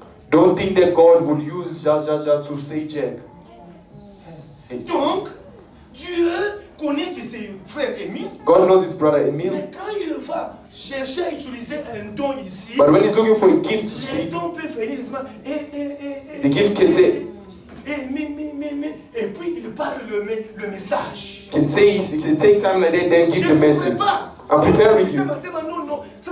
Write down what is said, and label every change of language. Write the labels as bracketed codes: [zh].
[en] Don't think that God will use Ja to say Jack. [fr] Donc, Dieu connaît que c'est frère Émile. [en] God knows his brother Emile. [fr] Mais quand il va chercher à utiliser un don ici, [en] But when he's looking for a gift to speak, [fr] le don peut venir [en] the gift can say, [fr] et puis il parle le message. [en] can take time like that, then give the message. I'm preparing you.